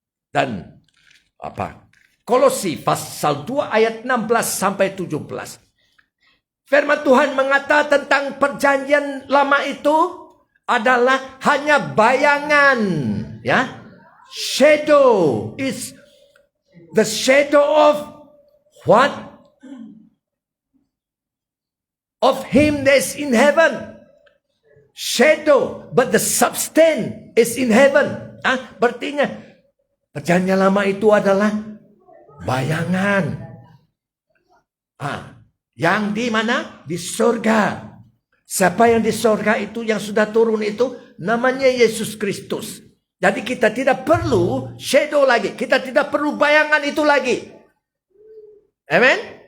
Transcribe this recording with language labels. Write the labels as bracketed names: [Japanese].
[Indonesian] Dan Kolose pasal 2 ayat 16 sampai 17. Firman Tuhan mengatakan tentang perjanjian lama itu adalah hanya bayangan, ya. [English] Shadow is the shadow of what? Of him that is in heaven. Shadow, but the substance is in heaven. [Indonesian] Berartinya perjanjian lama itu adalah bayangan. Yang di mana? Di surga. Siapa yang di surga itu, yang sudah turun itu, namanya Yesus Kristus. Jadi kita tidak perlu shadow lagi. Kita tidak perlu bayangan itu lagi. Amen?